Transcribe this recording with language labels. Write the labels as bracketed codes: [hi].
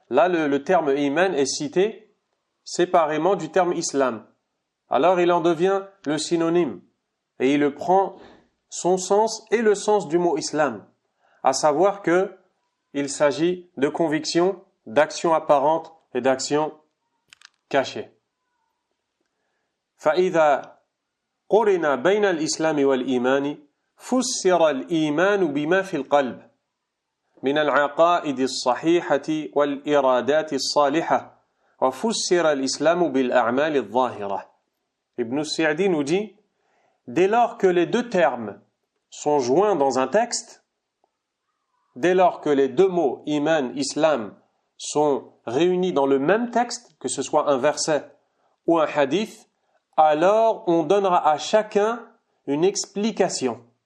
[fr] Là, le terme iman est cité séparément du terme islam. Alors il en devient le synonyme et il prend son sens et le sens du mot islam, à savoir que il s'agit de convictions, d'actions apparentes et d'actions cachées. [ar] فإذا قرن بين الإسلام والإيمان فسر الإيمان بما في القلب من العقائد الصحيحة والإرادات الصالحة وفسر الإسلام بالأعمال الظاهرة. [fr] Ibn Sa'di nous dit, dès lors que les deux termes sont joints dans un texte, dès lors que les deux mots iman, islam sont réunis dans le même texte, que ce soit un verset ou un hadith, alors on donnera à chacun une explication.